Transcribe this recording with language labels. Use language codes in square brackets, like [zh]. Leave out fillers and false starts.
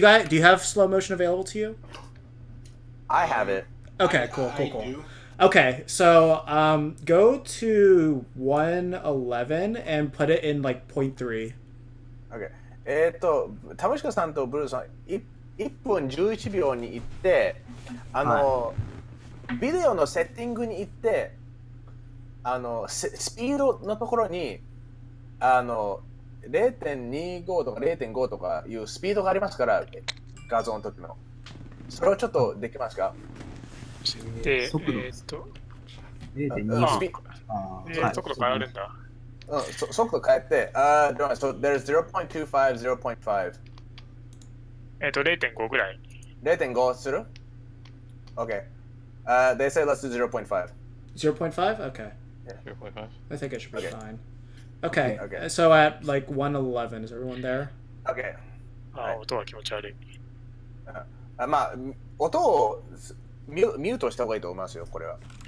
[en] do you have slow motion available to you? I have it. Okay, cool. I do. Okay, so go to 111 and put it in like 0.3. Okay. [ja] 田村さんとブルーさん1分11秒に行ってビデオのセッティングに行ってスピードのところに0.25 とか 0.5 とかいうスピードがありますから画像の時のそれをちょっとできますかで、速度0.2。スピはい速度変えるんだ。速度変えて [en] so there's 0.25 0.5 [ja] 0.5ぐらい。 0.5する [en] Okay. They say let's do 0.5. 0.5? Okay. 0.5. I think it should be Okay. fine. Okay. Okay. So at like 111, is everyone there? Okay. [ja] 音は気持ち悪い。まあ音をミュートした方がいいと思いますよこれは。